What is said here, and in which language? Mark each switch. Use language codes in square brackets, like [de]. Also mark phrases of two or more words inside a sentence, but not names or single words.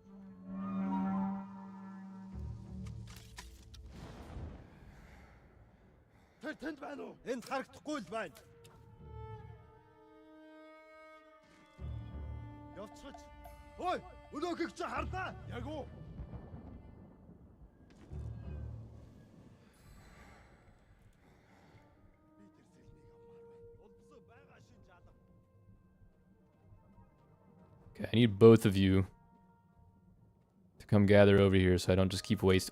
[mn] Тэр тэнд байна уу? Энд харагдахгүй л байна. Явцгач. Ой, өнөөхийг чи харлаа. Яг уу. [en] Okay, I need both of you to come gather over here so I don't just keep wasting.